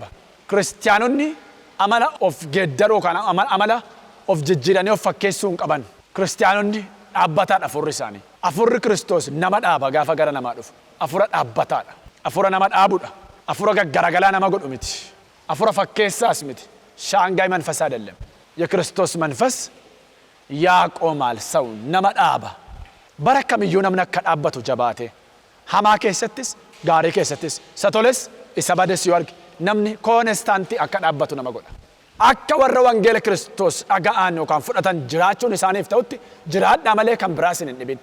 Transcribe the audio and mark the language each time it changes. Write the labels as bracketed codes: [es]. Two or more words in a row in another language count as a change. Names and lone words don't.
[om] Kiristiyaanonni amala of geeddaruu kana amala of jijjiiranii of fakkeessuu hin qaban. Kiristiyaanonni dhaabbataadha afurri isaanii. Afurri Kiristoos nama dhaaba gaafa gara namaa dhufu. Afura dhaabbataadha. Afura nama dhaabudha. Afura gaggaragalaa nama godhu miti. Afura fakkeessaas miti. [am] Shaangaay መንፈስ አይደለም. የክርስቶስ መንፈስ ያቆማል ሰው [om] nama dhaaba. Bara kamiyyuu namni akka dhaabbatu jabaate. Hamaa keessattis, gaarii keessattis, isa toles, isa bades yoo arge namni koonestaantii akka dhaabbatu nama godha. Akka warra wangeela Kiristoos dhaga'an yookaan fudhatan jiraachuun isaaniif ta'utti jiraadhaa malee kan biraas hin dhibin.